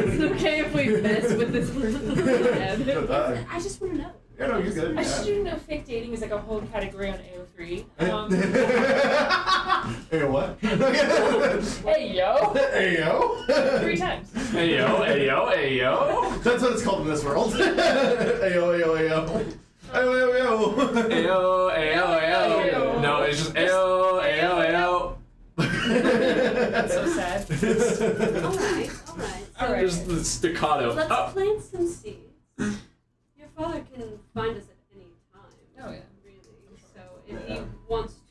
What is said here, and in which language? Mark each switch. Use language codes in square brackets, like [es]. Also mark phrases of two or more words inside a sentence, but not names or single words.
[en] it's okay if we mess with this person's head. But, I just want to know. yeah, no, you're good. I yeah. should know fake dating is like a whole category on AO3. Hey, what? Hey yo! Hey, yo. 3 times. Hey yo, hey yo, hey yo. That's what it's called in this world. Ayo, ayo, ayo. Ayo, ayo, ayo. Ayo, ayo, ayo. No, it's just ayo, ayo, That's so ayo. sad. Alright. So Alright. There's the staccato. let's Oh. plant some seeds. Your father can find us at any time. Oh, yeah. Really. So if Yeah. he wants to